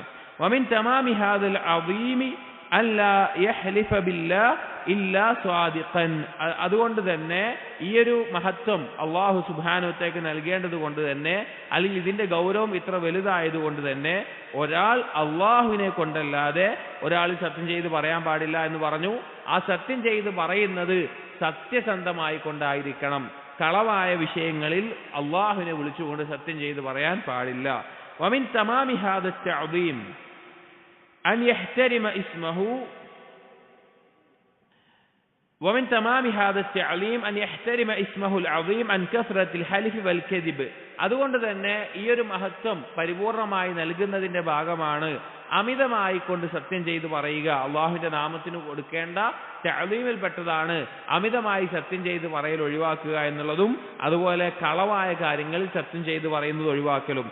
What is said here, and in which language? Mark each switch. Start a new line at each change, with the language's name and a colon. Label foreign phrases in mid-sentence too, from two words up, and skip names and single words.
Arabic: ومن تمام هذا العظيم ألا يحلف بالله إلا صادقا,
Malayalam: അതുകൊണ്ട് തന്നെ ഈ ഒരു മഹത്വം അള്ളാഹു സുബ്ഹാനഹുവതആലയ്ക്ക് നൽകേണ്ടത് കൊണ്ട് തന്നെ, അല്ലെങ്കിൽ ഇതിന്റെ ഗൗരവം ഇത്ര വലുതായതുകൊണ്ട് തന്നെ ഒരാൾ അള്ളാഹുവിനെ കൊണ്ടല്ലാതെ ഒരാൾ സത്യം ചെയ്ത് പറയാൻ പാടില്ല എന്ന് പറഞ്ഞു. ആ സത്യം ചെയ്ത് പറയുന്നത് സത്യസന്ധമായി കൊണ്ടായിരിക്കണം. കളവായ വിഷയങ്ങളിൽ അള്ളാഹുവിനെ വിളിച്ചുകൊണ്ട് സത്യം ചെയ്ത് പറയാൻ പാടില്ല.
Arabic: ومن تمام هذا تعظيم أن يحترم اسمه ومن تمام هذا التعليم أن يحترم اسمه العظيم عن كثرة الحلف والكذب,
Malayalam: അതുകൊണ്ട് തന്നെ ഈ ഒരു മഹത്വം പരിപൂർണമായി നൽകുന്നതിന്റെ ഭാഗമാണ് അമിതമായി കൊണ്ട് സത്യം ചെയ്ത് പറയുക. അള്ളാഹുവിന്റെ നാമത്തിന് കൊടുക്കേണ്ട തഅ്ലീമിൽപ്പെട്ടതാണ് അമിതമായി സത്യം ചെയ്ത് പറയൽ ഒഴിവാക്കുക എന്നുള്ളതും, അതുപോലെ കളവായ കാര്യങ്ങളിൽ സത്യം ചെയ്ത് പറയുന്നത് ഒഴിവാക്കലും.